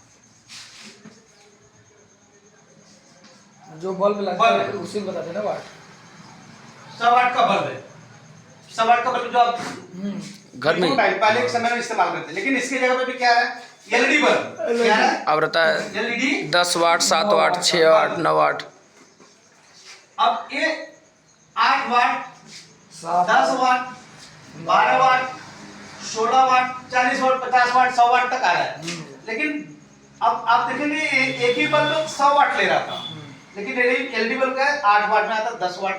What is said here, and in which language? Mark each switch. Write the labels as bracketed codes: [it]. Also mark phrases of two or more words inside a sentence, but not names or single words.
[hi] जो बल्ब लगता है उसी में बताते हैं ना वाट। 100 वाट का बल्ब है। 100 वाट का बल्ब जो आप घर में पहले के समय में इस्तेमाल करते हैं, लेकिन इसके जगह पे भी क्या है, [en] LED bulb. [hi] क्या है? अब रहता है एलईडी 10 वाट, 7 वाट, 6 वाट, 9 वाट। अब ये 8 वाट, 10 वाट, 12 वाट, 16 वाट, 40 वाट, 50 वाट, 100 वाट तक आ रहा है। लेकिन अब आप देखेंगे एक ही बल्ब 100 वाट ले रहा था, लेकिन [en] LED bulb [hi] का 8 वाट में आता है, 10 वाट में।